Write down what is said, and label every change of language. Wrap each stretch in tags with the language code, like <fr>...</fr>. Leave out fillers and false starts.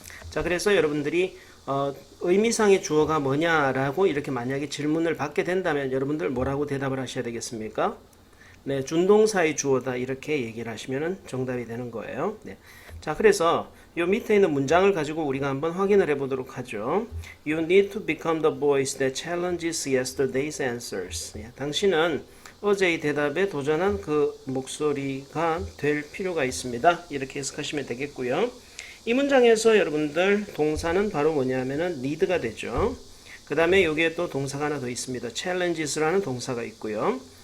<ko>자, 그래서 여러분들이 의미상의 주어가 뭐냐라고 이렇게 만약에 질문을 받게 된다면 여러분들 뭐라고 대답을 하셔야 되겠습니까? 네, 준동사의 주어다 이렇게 얘기를 하시면 정답이 되는 거예요. 네. 자, 그래서 요 밑에 있는 문장을 가지고 우리가 한번 확인을 해보도록 하죠.</ko> <en>You need to become the voice that challenges yesterday's answers.</en> <ko>네, 당신은 어제의 대답에 도전한 그 목소리가 될 필요가 있습니다. 이렇게 해석하시면 되겠고요. 이 문장에서 여러분들 동사는 바로 뭐냐면은 need가 되죠. 그 다음에 여기에 또 동사가 하나 더 있습니다. challenges라는 동사가 있고요.</ko>